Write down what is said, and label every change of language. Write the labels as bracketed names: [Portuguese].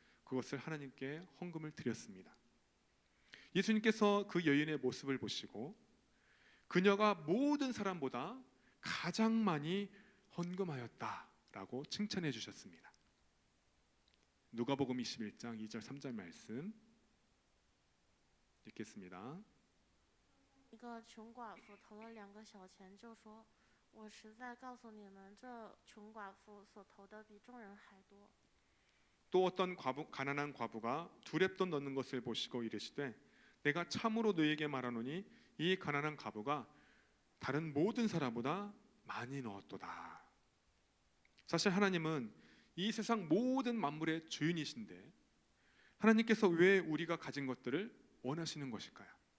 [Korean] 그것을 하나님께 헌금을 드렸습니다. 예수님께서 그 여인의 모습을 보시고 그녀가 모든 사람보다 가장 많이 헌금하였다라고 칭찬해 주셨습니다. 누가복음 21장 2절 3절 말씀 읽겠습니다. [Chinese] 一个穷寡妇投了2个小钱，就说：“我实在告诉你们，这穷寡妇所投的比众人还多。” [Korean] 또 어떤 가난한 과부가 2렙돈 넣는 것을 보시고 이르시되 내가 참으로 너희에게 말하노니 이 가난한 과부가 다른 모든 사람보다 많이 넣었도다. 사실 하나님은 이 세상 모든 만물의 주인이신데 하나님께서 왜 우리가 가진 것들을 원하시는 것일까요?